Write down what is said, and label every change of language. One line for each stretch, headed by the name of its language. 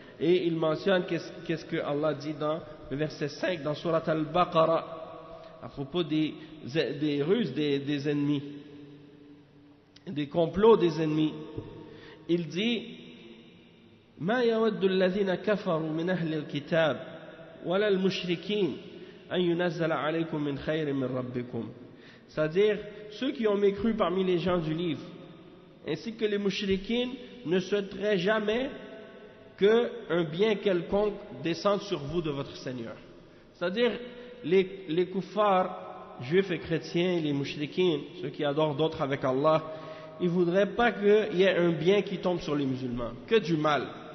French: Et il mentionne qu'est-ce que Allah dit dans le verset 5 dans Surat Al-Baqarah à propos des ruses des ennemis, des complots des ennemis. Il dit
Arabic: ما يود الذين كفروا من أهل الكتاب ولا المشركين أن ينزل عليكم من خير من ربكم.
French: C'est-à-dire ceux qui ont mécru parmi les gens du livre ainsi que les mouchrikines ne souhaiteraient jamais qu'un bien quelconque descende sur vous de votre Seigneur. C'est-à-dire les kuffars, juifs et chrétiens, les mouchrikines, ceux qui adorent d'autres avec Allah, ils ne voudraient pas qu'il y ait un bien qui tombe sur les musulmans, que du mal.